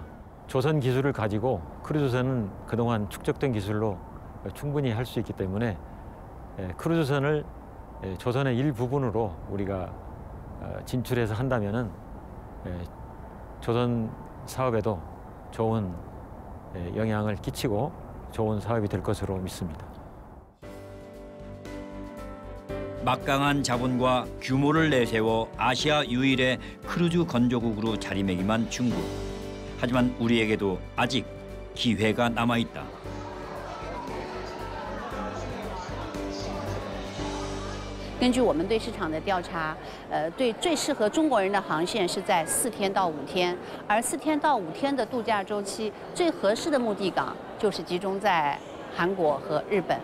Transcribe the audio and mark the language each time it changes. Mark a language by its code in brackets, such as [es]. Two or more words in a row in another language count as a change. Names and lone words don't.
[ko] 조선 기술을 가지고 크루즈선은 그동안 축적된 기술로 충분히 할 수 있기 때문에 크루즈선을 조선의 일부분으로 우리가 진출해서 한다면은 조선 사업에도 좋은 영향을 끼치고 좋은 사업이 될 것으로 믿습니다. 막강한 자본과 규모를 내세워 아시아 유일의 크루즈 건조국으로 자리매김한 중국. 하지만 우리에게도 아직 기회가 남아있다. [zh] 根据我们对市场的调查，对最适合中国人的航线是在4天到5天，而4天到5天的度假周期，最合适的目的港就是集中在韩国和日本。